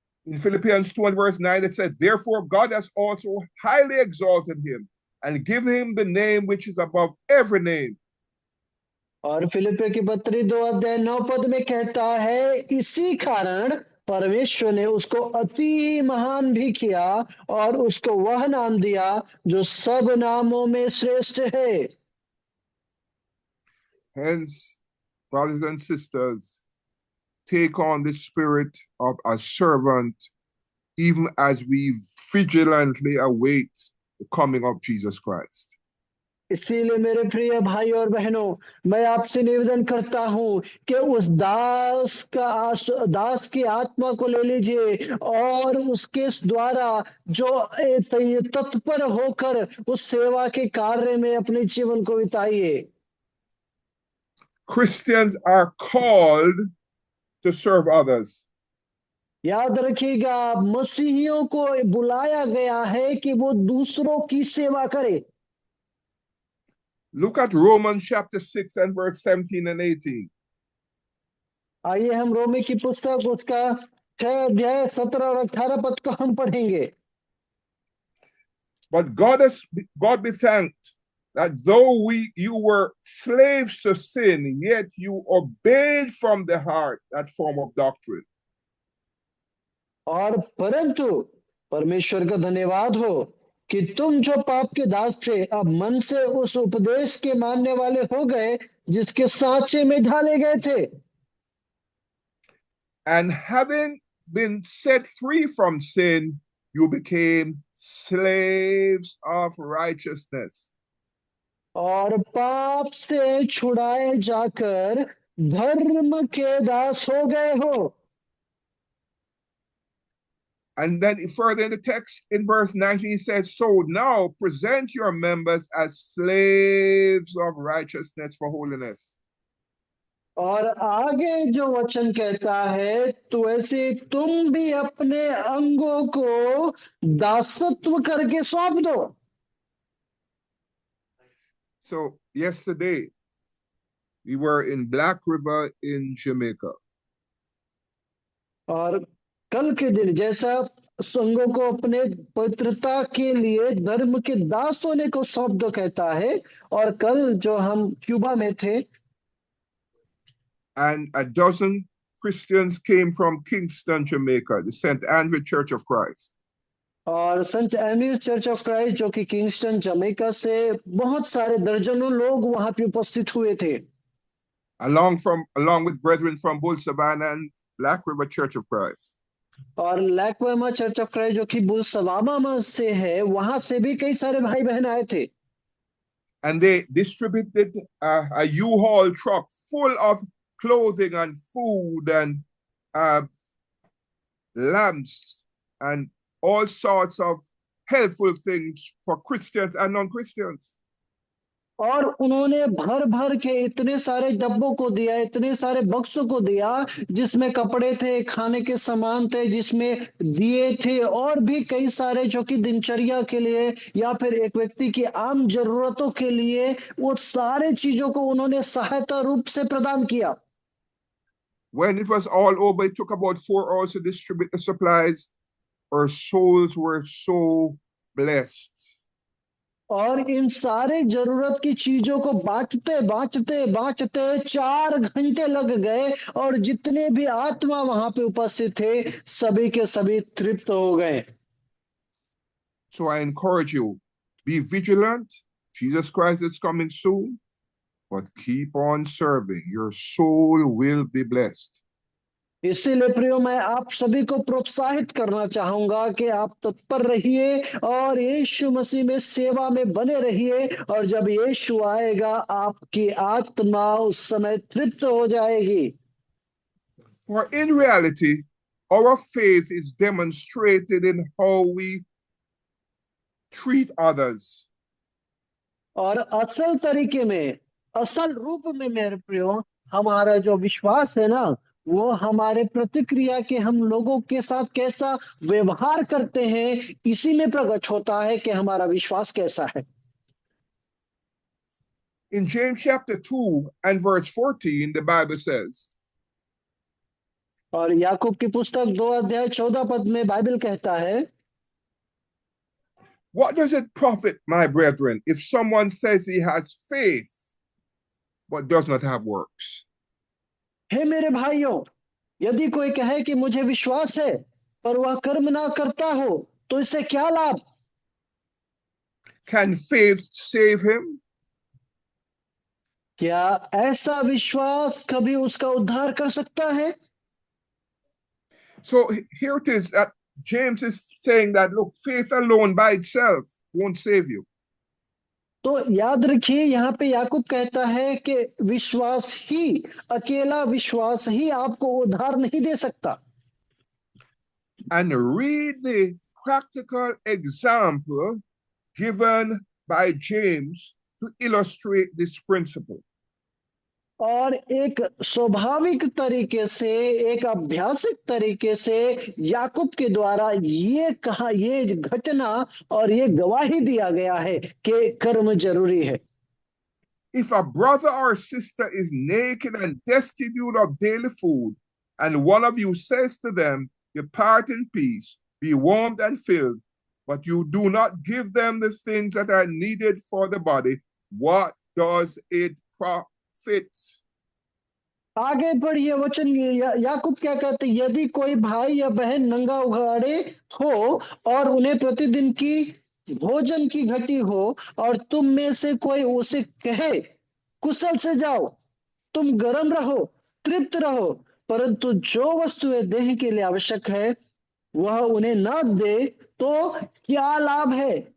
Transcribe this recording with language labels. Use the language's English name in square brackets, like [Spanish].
[English] In Philippians 2 and verse 9, it says, therefore God has also highly exalted him and given him the name which is above every name. [Hindi] और फिलिपियों की पत्री 2 अध्याय 9 पद में कहता है, इसी कारण परमेश्वर ने उसको अति महान भी किया और उसको वह नाम दिया जो सब नामों में श्रेष्ठ है। [English] Hence, brothers and sisters, take on the spirit of a servant, even as we vigilantly await the coming of Jesus Christ. [Hindi] इसीलिए मेरे प्रिय भाई और बहनों, मैं आपसे निवेदन करता हूं कि उस दास की आत्मा को ले लीजिए और उसके द्वारा जो तत्पर होकर उस सेवा के कार्य में अपने जीवन को बिताइए। [English] Christians are called to serve others. [Hindi] याद रखिएगा, मसीहियों को बुलाया गया है कि वो दूसरों की सेवा करे। [English] Look at Romans chapter 6 and verse 17 and 18. [Hindi] आइए हम रोमी की पुस्तक उसका 6 अध्याय 17 और 18 पद को हम पढ़ेंगे। [English] But God be thanked that though you were slaves to sin, yet you obeyed from the heart that form of doctrine. [Hindi] और परंतु परमेश्वर का धन्यवाद हो कि तुम जो पाप के दास थे, अब मन से उस उपदेश के मानने वाले हो गए जिसके सांचे में ढाले गए थे। [English] And having been set free from sin, you became slaves of righteousness. [Hindi] और पाप से छुड़ाए जाकर धर्म के दास हो गए हो। [English] And then further in the text, in verse 19, it says, so now present your members as slaves of righteousness for holiness. [Hindi] और आगे जो वचन कहता है, तो ऐसे तुम भी अपने अंगों को दासत्व करके सौंप दो। [English] So yesterday, we were in Black River in Jamaica. [Hindi] और कल के दिन जैसा संघों को अपने पवित्रता के लिए धर्म के दास होने को सौंप दो कहता है, और कल जो हम क्यूबा में थे, [English] And a dozen Christians came from Kingston, Jamaica, the St. Andrew Church of Christ. [Hindi] और संत एंड्रयू चर्च ऑफ क्राइस्ट जो कि किंगस्टन जमैका से बहुत सारे दर्जनों लोग वहां पे उपस्थित हुए थे, [English] along with brethren from Bull Savannah and Black River Church of Christ. [Hindi] और लैक्वेमा चर्च ऑफ क्राइस्ट जो कि बुल सवामा से है, वहां से भी कई सारे भाई बहन आए थे। [English] And they distributed a U-Haul truck full of clothing and food and lamps and all sorts of helpful things for Christians and non-Christians. [Hindi] और उन्होंने भर भर के इतने सारे डब्बों को दिया, इतने सारे बक्सों को दिया, जिसमें कपड़े थे, खाने के सामान थे, जिसमें दिए थे, और भी कई सारे जो कि दिनचर्या के लिए या फिर एक व्यक्ति की आम जरूरतों के लिए, वो सारे चीजों को उन्होंने सहायता रूप से प्रदान किया। [English] When it was all over, it took about 4 hours to distribute the supplies. Our souls were so blessed. [Hindi] और इन सारे जरूरत की चीजों को बांटते बांटते बांटते 4 घंटे लग गए, और जितने भी आत्मा वहां पे उपस्थित थे, सभी के सभी तृप्त हो गए। [English] So I encourage you, be vigilant. Jesus Christ is coming soon, but keep on serving. Your soul will be blessed. [Hindi] इसीलिए प्रियो, मैं आप सभी को प्रोत्साहित करना चाहूंगा कि आप तत्पर रहिए और यीशु मसीह में सेवा में बने रहिए, और जब यीशु आएगा आपकी आत्मा उस समय तृप्त हो जाएगी। [English] For in reality, our faith is demonstrated in how we treat others. [Hindi] और असल तरीके में, असल रूप में मेरे प्रियो, हमारा जो विश्वास है ना, वो हमारे प्रतिक्रिया के हम लोगों के साथ कैसा व्यवहार करते हैं, इसी में प्रकट होता है कि हमारा विश्वास कैसा है। [English] In James chapter 2 and verse 14, the Bible says, [Hindi] और याकूब की पुस्तक 2 अध्याय 14 पद में बाइबल कहता है, [English] what does it profit, my brethren, if someone says he has faith but does not have works? [Hindi] हे मेरे भाइयों, यदि कोई कहे कि मुझे विश्वास है पर वह कर्म ना करता हो, तो इससे क्या लाभ? [English] Can faith save him? [Hindi] क्या ऐसा विश्वास कभी उसका उद्धार कर सकता है? [English] So here it is that James is saying that, look, faith alone by itself won't save you. [Hindi] तो याद रखिए यहाँ पे याकूब कहता है कि विश्वास ही, अकेला विश्वास ही आपको उद्धार नहीं दे सकता। [English] And read the practical example given by James to illustrate this principle. [Hindi] और एक स्वाभाविक तरीके से, एक अभ्यासिक तरीके से याकूब के द्वारा ये घटना और ये गवाही दिया गया है कि कर्म जरूरी है। [English] If a brother or sister is naked and destitute of daily food, and one of you says to them, depart in peace, be warmed and filled, but you do not give them the things that are needed for the body, what does it profit? [Hindi] आगे पढ़िए वचन। याकूब क्या कहते, यदि कोई भाई या बहन नंगा उघाड़े हो और उन्हें प्रतिदिन की भोजन की घटी हो, और तुम में से कोई उसे कहे कुशल से जाओ, तुम गर्म रहो, तृप्त रहो, परंतु जो वस्तुएं देह के लिए आवश्यक है वह उन्हें न दे, तो क्या लाभ है?